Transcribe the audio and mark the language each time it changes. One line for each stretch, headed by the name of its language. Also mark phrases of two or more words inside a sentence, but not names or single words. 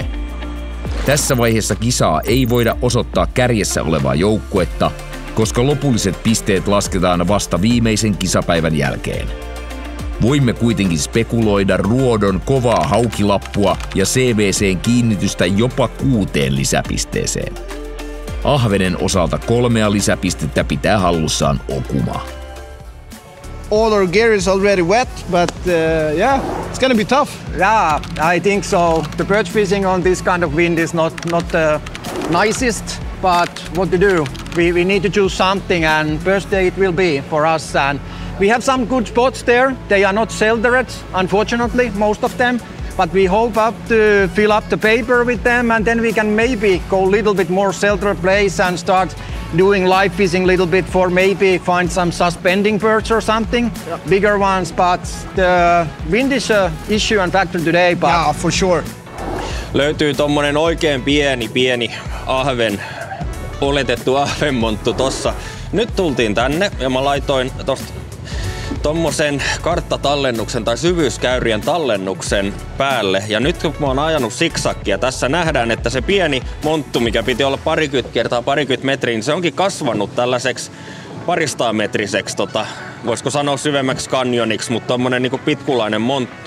Finnish: Tässä vaiheessa kisaa ei voida osoittaa kärjessä olevaa joukkuetta, koska lopulliset pisteet lasketaan vasta viimeisen kisapäivän jälkeen. Voimme kuitenkin spekuloida Ruodon kovaa haukilappua ja CVC:n kiinnitystä jopa 6 lisäpisteeseen. Ahvenen osalta 3 lisäpistettä pitää hallussaan Okuma.
English: All our gear is already wet, but yeah, it's gonna be tough. Yeah, I think so. The perch fishing on this kind of wind is not the nicest, but what to do? We need to choose something, and Thursday it will be for us. And we have some good spots there. They are not sheltered, unfortunately, most of them. But we hope to fill up the paper with them, and then we can maybe go a little bit more sheltered place and start doing live fishing a little bit for maybe find some suspending birds or something, bigger ones. But the wind is an issue and factor today. But Yeah, for sure.
Finnish: Löytyy tommonen oikein pieni ahven, oletettu ahvenmonttu tossa. Nyt tultiin tänne ja mä laitoin tosta tommosen karttatallennuksen tai syvyyskäyrien tallennuksen päälle. Ja nyt kun mä oon ajanut siksakkia, tässä nähdään, että se pieni monttu, mikä piti olla 20 kertaa 20 metriä, niin se onkin kasvanut tällaiseksi 200 metriseksi, voisiko sanoa syvemmäksi kanjoniksi, mutta tommonen niinku pitkulainen monttu.